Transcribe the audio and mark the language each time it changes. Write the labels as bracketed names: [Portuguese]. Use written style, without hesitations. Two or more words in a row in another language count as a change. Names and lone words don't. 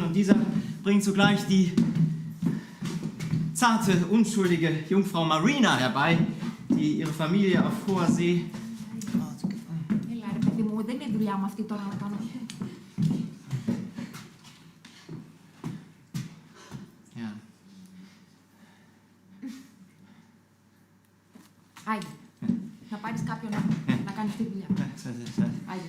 [German] Und dieser bringt sogleich die zarte, unschuldige Jungfrau Marina herbei, die ihre Familie auf hoher See... Ja. [Greek] Haide, να πάρεις κάποιον να κάνεις τη δουλειά. Haide.